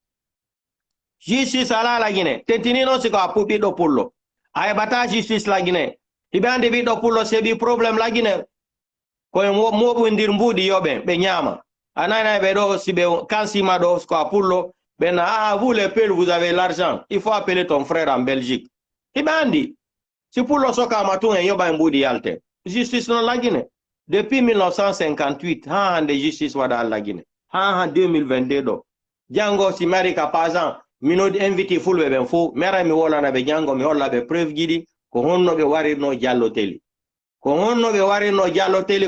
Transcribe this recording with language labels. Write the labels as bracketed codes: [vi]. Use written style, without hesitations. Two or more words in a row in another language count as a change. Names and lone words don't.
[ff] justice ala lagine tentini noon siko a ɓiɗɗo pullo a heɓata justice lagine hiɓe andi ɓiɗɗo pullo seeɓi probléme lagine koye moɓodir mbuuɗi yoɓe ɓe ñaama a nana ɓe ɗo si ɓe kansima ɗo ko a pullo ɓe na [fr] vous les Peuls vous avez l'argent il faut appeler ton frère en Belgique [ff] hiɓe andi si pullo sokama tun en yoɓa e mbuuɗi yalte justice no lagine depuis 1958 ha hande justice waɗa lagine ha 2022 ɗo jango si mari ka [fr] par exemple [ff] mino invité fulɓe ɓen fof mi ara mi wolana ɓe jango mi holla ɓe preuve ji ɗi ko honno ɓe warirno jalloteli ko honno ɓe warirno jalloteli